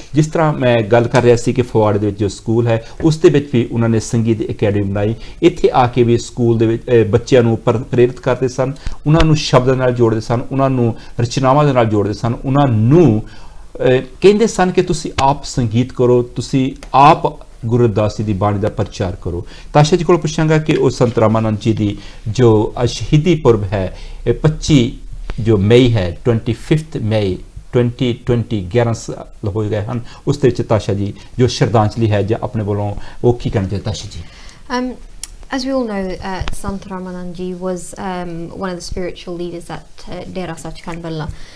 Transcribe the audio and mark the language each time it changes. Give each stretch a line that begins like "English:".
Punjabi: ਜਿਸ ਤਰ੍ਹਾਂ ਮੈਂ ਗੱਲ ਕਰ ਰਿਹਾ ਸੀ ਕਿ ਫਗਵਾੜੇ ਦੇ ਵਿੱਚ ਜੋ ਸਕੂਲ ਹੈ ਉਸ ਦੇ ਵਿੱਚ ਵੀ ਉਹਨਾਂ ਨੇ ਸੰਗੀਤ ਅਕੈਡਮੀ ਬਣਾਈ। ਇੱਥੇ ਆ ਕੇ ਵੀ ਸਕੂਲ ਦੇ ਵਿੱਚ ਬੱਚਿਆਂ ਨੂੰ ਪ੍ਰੇਰਿਤ ਕਰਦੇ ਸਨ, ਉਹਨਾਂ ਨੂੰ ਸ਼ਬਦਾਂ ਨਾਲ ਜੋੜਦੇ ਸਨ, ਉਹਨਾਂ ਨੂੰ ਰਚਨਾਵਾਂ ਦੇ ਨਾਲ ਜੋੜਦੇ ਸਨ, ਉਹਨਾਂ ਨੂੰ ਕਹਿੰਦੇ ਸਨ ਕਿ ਤੁਸੀਂ ਆਪ ਸੰਗੀਤ ਕਰੋ, ਤੁਸੀਂ ਆਪ ਗੁਰੂ ਰਵਿਦਾਸ ਜੀ ਦੀ ਬਾਣੀ ਦਾ ਪ੍ਰਚਾਰ ਕਰੋ। ਤਾਸ਼ਾ ਜੀ ਕੋਲ ਪੁੱਛਾਂਗਾ ਕਿ ਉਹ ਸੰਤ ਰਾਮਾਨੰਦ ਜੀ ਦੀ ਜੋ ਸ਼ਹੀਦੀ ਪੁਰਬ ਹੈ 25 जो मई है 25 मई 2020 11 साल हो गए हैं, उस ताशा जी जो श्रद्धांजलि है जो अपने बोलों वो की कहना चाहिए ताशा जी?
English: As we all know, Sant Ramanand Ji was one of the spiritual leaders at Dera Sachkhand Balla.